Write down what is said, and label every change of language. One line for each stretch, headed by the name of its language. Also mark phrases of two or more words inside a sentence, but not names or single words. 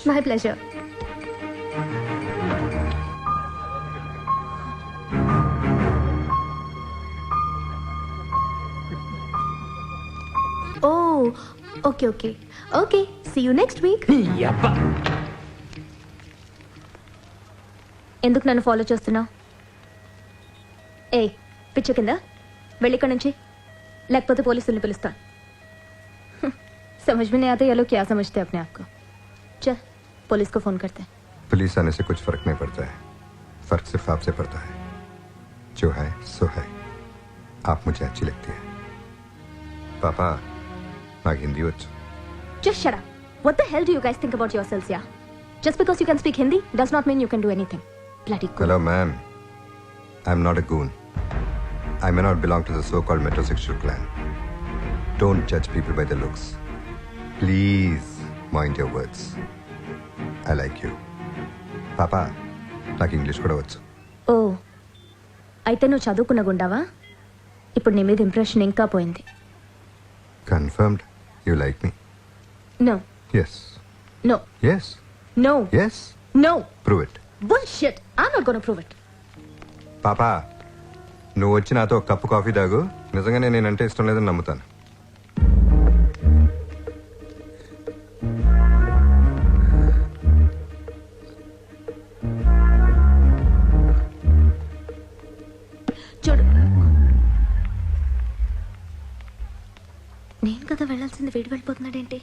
English: My pleasure. O okay okay okay, see you next week.
Telugu: ఎందుకు నన్ను ఫాలో చేస్తున్నావు? ఏ పిచ్చ కింద వెళ్ళి ఇక్కడ నుంచి, లేకపోతే పోలీసుల్ని పిలుస్తా.
Hindi: समझ में नहीं आता ये लोग क्या समझते हैं अपने आप को. चल पुलिस को फोन करते हैं. पुलिस आने से कुछ फर्क नहीं पड़ता है, फर्क सिर्फ आपसे पड़ता है. जो है सो है. आप मुझे अच्छी लगती है.
Telugu: पापा నాకు హిందీ వచ్చు.
English: Just shut up. What the hell do you guys think about yourselves, yeah? Just because you can speak Hindi does not mean you can do anything. Bloody goon. Hello ma'am, I'm not a goon. I may not belong to the so-called metrosexual clan. Don't judge people by their looks. Please mind your words. I like you.
Telugu: పాపా నాకు ఇంగ్లీష్ కూడా వచ్చు. ఓ అయితే నువ్వు చదువుకున్న గుండావా? ఇప్పుడు నీ మీద ఇంప్రెషన్ ఇంకా పోయింది.
English: Confirmed you like me? No. Yes. No. Yes. No. Yes. No. Prove it. Bullshit. I'm not gonna prove it.
Telugu: పాపా నువ్వు వచ్చి నాతో ఒక కప్పు కాఫీ తాగు, నిజంగానే నేనంటే ఇష్టం లేదని నమ్ముతాను. చూడు, నేను కదా వెళ్ళాల్సింది, వీడు వెళ్ళిపోతున్నాడేంటి?